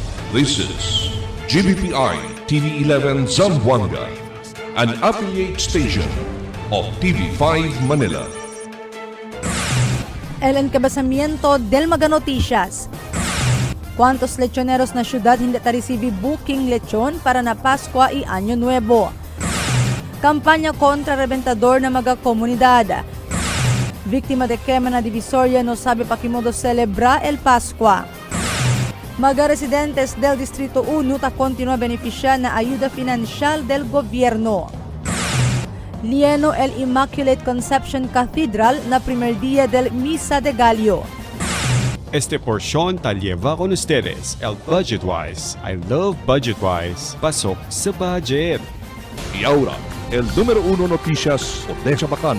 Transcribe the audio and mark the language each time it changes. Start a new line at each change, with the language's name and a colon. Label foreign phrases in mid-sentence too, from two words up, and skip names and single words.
English: This is GBPI TV11 Zamboanga, an affiliate station of TV5 Manila.
Chavacano: El encabezamiento del Maga Noticias. ¿Cuántos lechoneros na syudad hindi ta-resibi booking lechon para na Paskwa y Año Nuevo? Kampanya kontra rebentador na mga komunidad. Biktima de quema na Divisoria no sabe pa kimodo celebra el Paskwa. Mga residentes del Distrito 1 ta continua beneficiar na ayuda financial del gobierno. Lieno el Immaculate Conception Cathedral na primer día del Misa de Gallo. Este porción ta lleva con ustedes el Budgetwise.
English: I love Budgetwise.
Filipino: Pasok sa budget.
Chavacano: Y ahora, el número 1 noticias de Chabacano.